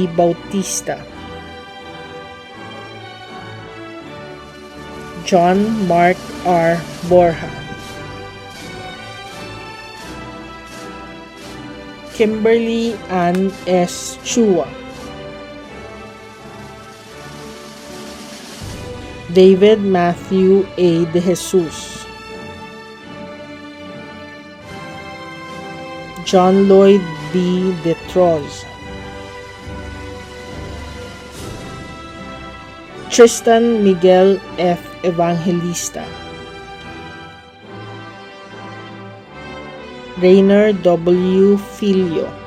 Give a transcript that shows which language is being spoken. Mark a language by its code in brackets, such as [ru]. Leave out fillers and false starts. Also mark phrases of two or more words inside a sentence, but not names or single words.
[tl] Bautista. John Mark R. Borja. Kimberly Ann S. Chua. David Matthew A. De Jesus. John Lloyd B. De Troz. Tristan Miguel F. Evangelista. Rainer W. Filio.